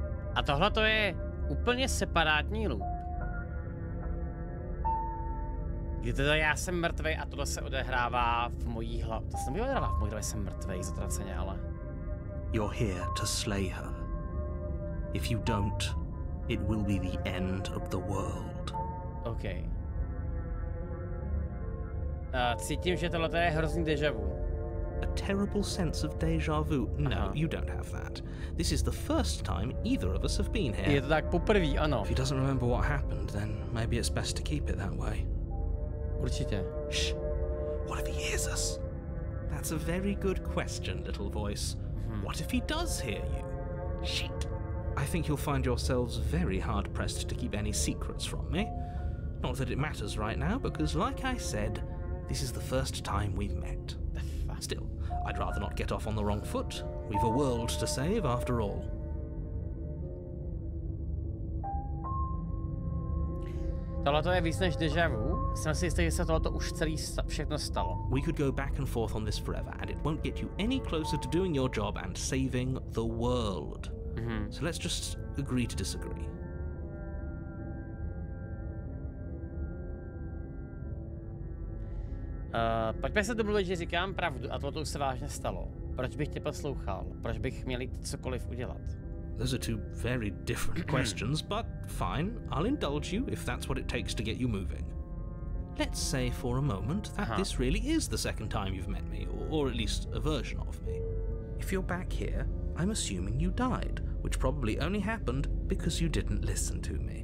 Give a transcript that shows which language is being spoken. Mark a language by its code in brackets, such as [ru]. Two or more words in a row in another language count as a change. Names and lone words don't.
[cs] A tohle to je úplně separátní loop. Kdy teda já jsem mrtvej a tohle se odehrává v mojí hlavě. To se mi odehrává v mojí hlavě, jsem mrtvej, zatraceně, ale... [en] You're here to slay her. If you don't, it will be the end of the world. OK. [cs] Cítím, že tohle je hrozný déjà vu. [en] A terrible sense of déjà vu. No, you don't have that. This is the first time either of us have been here. [cs] Je to tak poprvé, ano. [en] If he doesn't remember what happened, then maybe it's best to keep it that way. [cs] Určitě. [en] Shh. What if he hears us? That's a very good question, little voice. What if he does hear you? Shit. I think you'll find yourselves very hard-pressed to keep any secrets from me. Not that it matters right now, because like I said, this is the first time we've met. Still, I'd rather not get off on the wrong foot. We've a world to save after all. [cs] Tohle je víc než déjà vu. Jsem si jistý, že se tohle už celý všechno stalo. [en] We could go back and forth on this forever, and it won't get you any closer to doing your job and saving the world. So let's just agree to disagree. [cs] Pojďme se domluvit, že říkám pravdu a tohle už se vážně stalo. Proč bych tě poslouchal? Proč bych měl jít cokoliv udělat? [en] Those are two very different questions, but fine, I'll indulge you if that's what it takes to get you moving. Let's say for a moment that this really is the second time you've met me, or at least a version of me. If you're back here, I'm assuming you died, which probably only happened because you didn't listen to me.